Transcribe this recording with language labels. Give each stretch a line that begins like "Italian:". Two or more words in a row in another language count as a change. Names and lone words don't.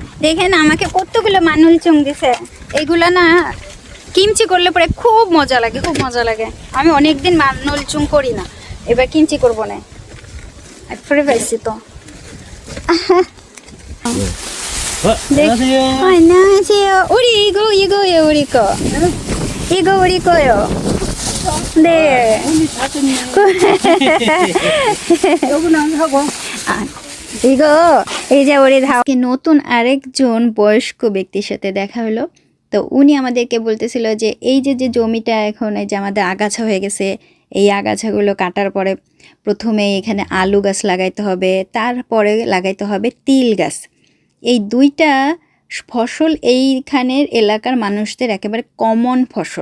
Bangla: দেখেন আমাকে কতগুলো মানুল চুং দিছে। এগুলা না কিমচি করলে পরে খুব মজা লাগে, খুব মজা লাগে। আমি অনেকদিন মানুল চুং করি না, এবার কিমচি করবো না। ফ্রি পাইছি তো। 안녕하세요.
Korean: 우리 이거예요, 우리 거. 이거 우리 거요. 네. 이거 이제 우리 다
Bangla: নতুন আরেকজন বয়স্ক ব্যক্তির সাথে দেখা হলো। তো উনি আমাদেরকে বলতেছিল যে এই যে যে জমিটা এখন এই যে আমাদের আগাছা হয়ে গেছে, এই আগাছাগুলো কাটার পরে প্রথমে এখানে আলু গাছ লাগাইতে হবে, তারপরে লাগাইতে হবে তিল গাছ। এই দুইটা ফসল এইখানের এলাকার মানুষদের একেবারে কমন ফসল।